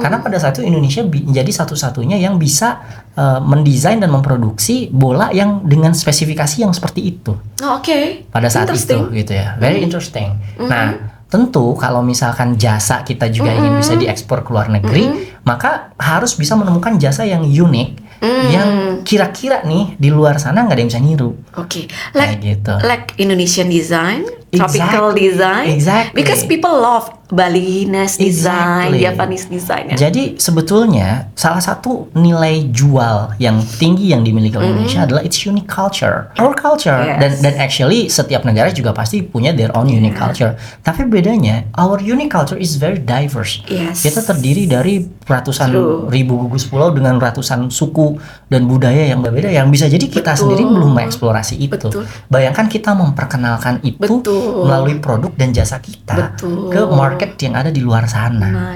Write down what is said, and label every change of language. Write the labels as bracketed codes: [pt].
[id] Karena pada saat itu Indonesia menjadi satu-satunya yang bisa mendesain dan memproduksi bola yang dengan spesifikasi yang seperti itu. Oke. Pada saat itu gitu ya. [en] Very interesting. [id] Nah, tentu kalau misalkan jasa kita juga ingin bisa diekspor ke luar negeri, maka harus bisa menemukan jasa yang unik, yang kira-kira nih di luar sana nggak ada yang bisa niru. Oke. Gitu. [en] Like Indonesian design, tropical design. Exactly. Because people love Balinese design, Japanese design. [id] Ya? Jadi sebetulnya salah satu nilai jual yang tinggi yang dimiliki oleh Indonesia adalah [en] its unique culture, our culture. [id] Dan actually setiap negara juga pasti punya [en] their own unique culture. [id] Tapi bedanya [en] our unique culture is very diverse. [id] Kita terdiri dari ratusan ribu gugus pulau dengan ratusan suku dan budaya yang berbeda, yang bisa jadi kita sendiri belum mengeksplorasi itu. Bayangkan kita memperkenalkan itu melalui produk dan jasa kita ke market yang ada di luar sana.